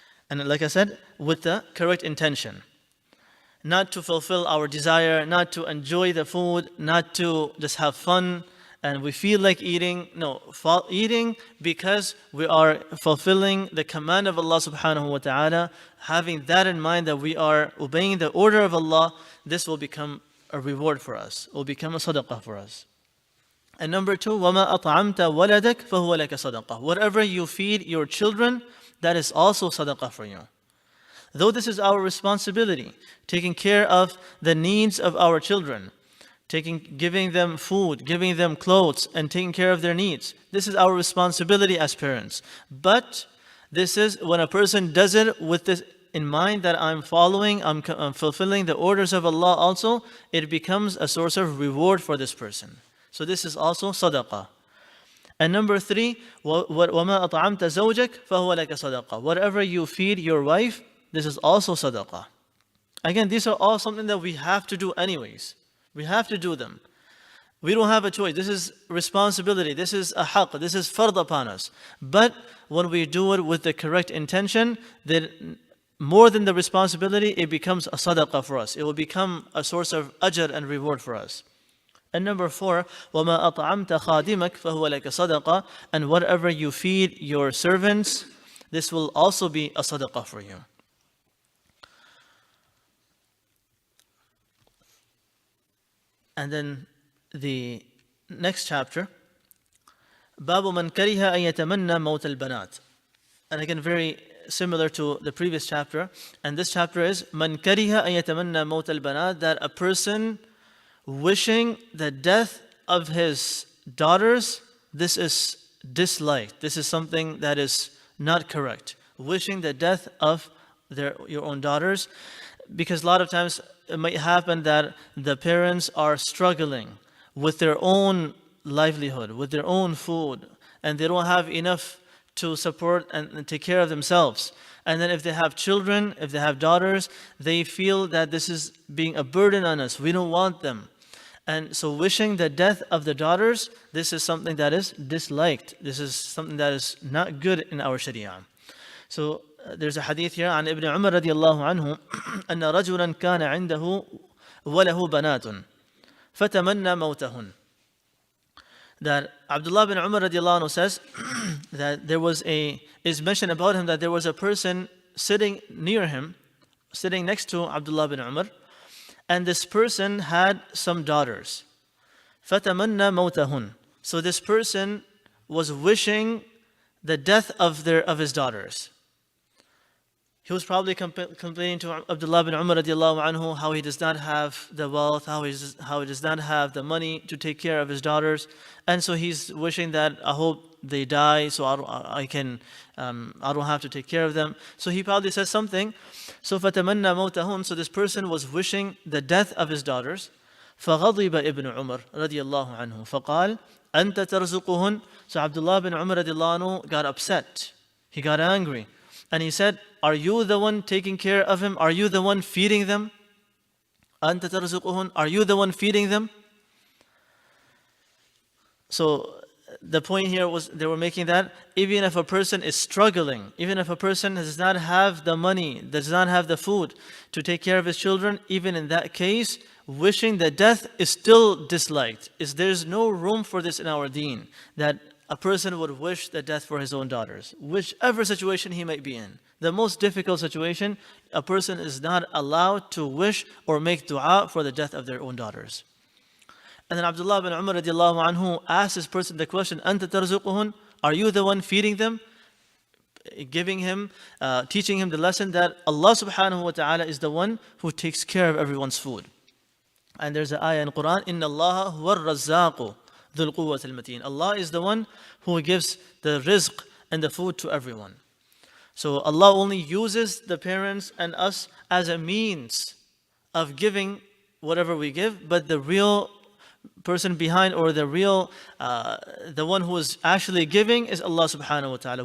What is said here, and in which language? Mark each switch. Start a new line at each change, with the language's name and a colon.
English: And like I said, with the correct intention. Not to fulfill our desire, not to enjoy the food, not to just have fun and we feel like eating. No, eating because we are fulfilling the command of Allah subhanahu wa ta'ala, having that in mind that we are obeying the order of Allah. This will become a reward for us, will become a sadaqah for us. And number two,
Arabic: وَمَا أَطْعَمْتَ وَلَدَكَ فَهُوَ لَكَ صَدَقَةٌ.
English: Whatever you feed your children, that is also sadaqah for you. Though this is our responsibility, taking care of the needs of our children, giving them food, giving them clothes, and taking care of their needs. This is our responsibility as parents. But this is when a person does it with this in mind that I'm fulfilling the orders of Allah also, it becomes a source of reward for this person. So this is also sadaqah. And number three,
Arabic: وَمَا أَطْعَمْتَ زَوْجَكَ فَهُوَ لَكَ صَدَقَةٌ.
English: Whatever you feed your wife, this is also sadaqah. Again, these are all something that we have to do anyways. We have to do them. We don't have a choice. This is responsibility. This is a haqq. This is fard upon us. But when we do it with the correct intention, then more than the responsibility, it becomes a sadaqah for us. It will become a source of ajr and reward for us. And number four,
Arabic: وَمَا أَطْعَمْتَ خَادِمَكَ فَهُوَ لَكَ صَدَقَةٌ.
English: And whatever you feed your servants, this will also be a sadaqah for you. And then the next chapter,
Arabic: باب من كره أن يتمنى موت البنات.
English: And again, very similar to the previous chapter. And this chapter is
Arabic: من كره أن يتمنى موت البنات,
English: that a person wishing the death of his daughters, this is disliked. This is something that is not correct. Wishing the death of your own daughters, because a lot of times it might happen that the parents are struggling with their own livelihood, with their own food, and they don't have enough to support and take care of themselves. And then if they have children, if they have daughters, they feel that this is being a burden on us. We don't want them. And so wishing the death of the daughters, this is something that is disliked. This is something that is not good in our Sharia. So there's a hadith here
Arabic: عن ابن عمر رضي الله عنه أن رجلا كان عنده وله بنات فتمنى موتهن.
English: That Abdullah bin Umar radiallahu anhu says that is mentioned about him that there was a person sitting near him, sitting next to Abdullah bin Umar, and this person had some daughters.
Arabic: فَتَمَنَّى مَوْتَهُنْ.
English: So this person was wishing the death of his daughters. He was probably complaining to Abdullah bin Umar radiallahu anhu how he does not have the wealth, how he does not have the money to take care of his daughters. And so he's wishing that I hope they die so I don't have to take care of them. So he probably says something. So
Arabic: فَتَمَنَّى مَوْتَهُنْ.
English: So this person was wishing the death of his daughters.
Arabic: فَغَضِبَ ابن عمر رضي الله عنه فقال أنت ترزقهن.
English: So Abdullah bin Umar radiallahu anhu got upset. He got angry. And he said, are you the one taking care of him? Are you the one feeding them?
Arabic: أنت ترزقهن.
English: Are you the one feeding them? So the point here was they were making that even if a person is struggling, even if a person does not have the money, does not have the food to take care of his children, even in that case, wishing the death is still disliked. There's no room for this in our deen, that a person would wish the death for his own daughters, whichever situation he might be in. The most difficult situation, a person is not allowed to wish or make dua for the death of their own daughters. And then Abdullah bin Umar radiallahu anhu asked this person the question,
Arabic: أنت ترزقهن.
English: Are you the one feeding them? Teaching him the lesson that Allah subhanahu wa ta'ala is the one who takes care of everyone's food. And there's an ayah in Quran,
Arabic: إن الله هو الرزاق ذو القوة المتين.
English: Allah is the one who gives the rizq and the food to everyone. So Allah only uses the parents and us as a means of giving whatever we give, but the real person behind, or the one who is actually giving, is Allah subhanahu wa ta'ala.